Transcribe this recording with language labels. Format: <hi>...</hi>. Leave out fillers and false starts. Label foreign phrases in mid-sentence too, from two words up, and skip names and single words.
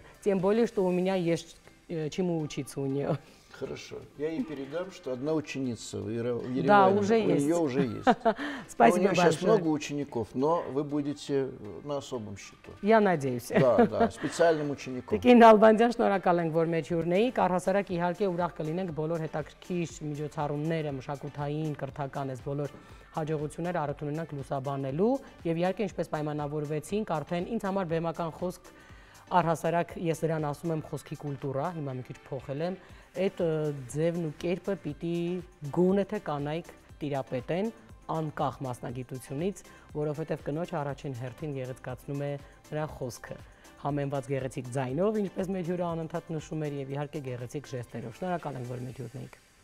<ru>Тем более, что у меня есть чему учиться у нее. Хорошо. Я ей передам, что одна ученица в Ереване, Да, уже у есть. нее уже есть. Спасибо у нее сейчас большое. много учеников, но вы будете на особом счету. Я надеюсь. Да, специальным учеником.</ru> <hy>Տիկին Նալբանդյան, շնորհակալ ենք, որ մեջ յուրնեիք, առհասարակ իհարկե ուրախ կլինենք բոլոր հետաքրքիր միջոցառումները, մշակութային, կրթական այս բոլոր հաջողությունները առիթ ունենանք լուսաբանելու եւ իհարկե ինչպես պայմանավորվեցինք, արդեն ինձ համար բեմական խոսք առհասարակ ես դրան ասում եմ խոսքի կուլտուրա, հիմա մի քիչ փոխել եմ, այդ ձևն ու կերպը պիտի գոնե թե կանայք տիրապետեն անկախ մասնագիտությունից, որովհետև կնոջ առաջին հերթին գեղեցկացնում է նրա խոսքը, համեմված գեղեցիկ ձայնով, ինչպես մեր հյուրը անընդհատ նշում էր, եւ իհարկե գեղեցիկ ժեստերով։ Շնորհակալ եմ, որ մեր հյուրն էիք։</hy>